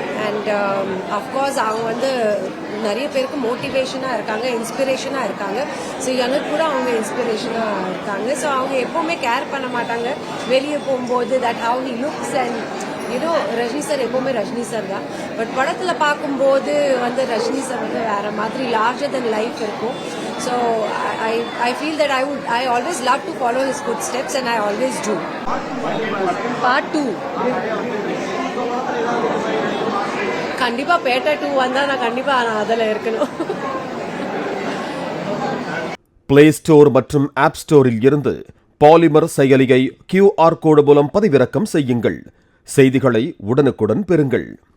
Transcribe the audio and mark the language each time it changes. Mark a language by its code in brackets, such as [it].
[ta] And of course அவங்க வந்து நிறைய பேருக்கு மோட்டிவேஷனாக இருக்காங்க, இன்ஸ்பிரேஷனாக இருக்காங்க. ஸோ எனக்கு கூட அவங்க இன்ஸ்பிரேஷனாக இருக்காங்க. ஸோ அவங்க எப்போவுமே கேர் பண்ண மாட்டாங்க வெளியே போகும்போது [en] That how he looks. [ta] And you know Rajini sir எப்போவுமே ரஜினி சார் தான். பட் படத்தில் பார்க்கும்போது வந்து ரஜினி சார் வந்து வேற மாதிரி [en] larger than life [ta] இருக்கும். [en] So I feel that I always love to follow his footsteps, and I always do. Part 2. [ta] கண்டிப்பா பேட்டா 2 வந்தா நான் கண்டிப்பா அதுல இருக்கணும். பிளே ஸ்டோர் மற்றும் ஆப் ஸ்டோரில் இருந்து பாலிமர் செயலியை QR கோடு மூலம் பதிவிறக்கம் செய்யுங்கள். செய்திகளை உடனுக்குடன் பெறுங்கள்.